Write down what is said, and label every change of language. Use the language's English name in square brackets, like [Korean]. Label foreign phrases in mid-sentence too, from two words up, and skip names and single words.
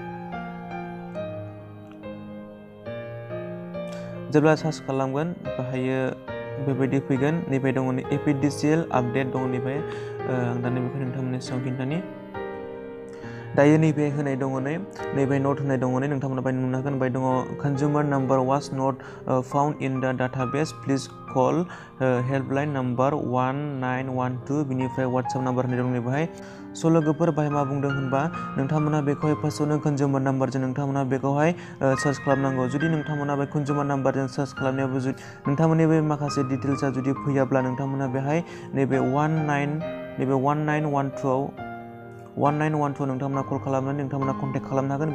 [Bodo] जेब्ला सार्च खालामगोन, बाहायो बेबायदि फैगोन। नैबे दङ APDCL आपडेट दङ नैबे। आं दा नैबेखौ नोंथांमोननि सिगाङाव खिन्थानि। दायो नैबे होनाय दङ नैबे नट होनाय दङ नोंथांमोना बाहाय नुनो हागोन। बाहाय दङ [English] consumer number was not found in the database, please call helpline number [Bodo] 1912, बिनिफ्राय वाट्सएप नाम्बार होनाय दं नैबेहाय। स' लोगोफोर, बाहाय मा बुंदों होनबा, नोंथांमोना बेखौहाय फार्स्टआवनो [English] consumer number [Bodo] नोंथांमोना बेखौहाय सार्च खालामनांगौ। जुदि नोंथांमोना बे [English] consumer number [Bodo] सार्च खालामनायावबो जुदि नोंथांमोननि बे माखासे डिटेल्सआ जुदि फैयाब्ला, नोंथांमोना बेहाय नैबे 1912 नोंथांमोना कल खालामनानै नोंथांमोना कन्टेक्ट खालामनो हागोन।